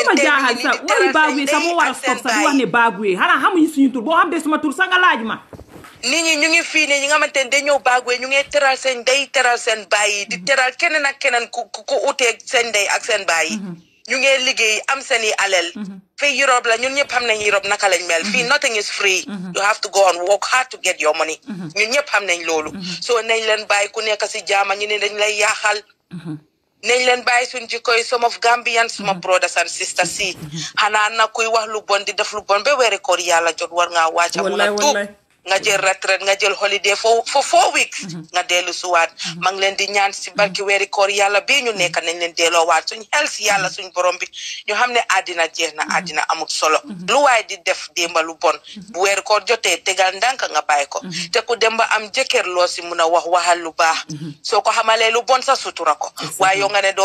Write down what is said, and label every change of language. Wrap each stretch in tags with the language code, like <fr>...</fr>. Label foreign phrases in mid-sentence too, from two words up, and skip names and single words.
<wo>mooma jaaxal sax waxi Bagwe sax moo war a stop sax di wax ne Bagwe xanaa xamuñu suñu tur boo xam de suma tur sax nga laaj ma nit ñi ñu ngi fii ne ñi nga xamante ne dañoo Bagwe ñu ngi teral seen ndey teral seen baay di teral keneen ak keneen ku uteeg seen ndey ak seen baay ñu ngi liggéey am seen i alal fii Europe la ñun ñëpp xam nañ Europe naka lañ mel fii</wo> <en>nothing is free you have to go and work hard to get your money</en> <wo>ñun ñëpp xam nañ loolu so nañ leen bàyyi ku nekk si jaama ñu ne dañ lay yaaxal nañ leen bàyyi suñ jikkoy</wo> <en>some of</en> <wo>Gambians suma</wo> <en>brothers and sisters</en> <wo>si xanaa na kuy wax lu bon di def lu bon ba weeri koor yàlla jot war ngaa wàcca mun a tuub nga jël retraite nga jël</wo> <en>holiday for 4 weeks</en> <wo>nga dellu suwaat maa ngi leen di ñaan si barki weeri koor yàlla bii ñu nekk nañ leen delloowaat suñ xel si yàlla suñ borom bi ñu xam ne àddina jeex na àddina amul solo lu waaye di def démba lu bon bu weeri koor jotee tegal ndànk nga bàyyi ko te ku dem ba am jëkkër loo si mun a waxal lu baax soo ko xamalee lu bon sa sutura ko waaye yow nga ne</wo>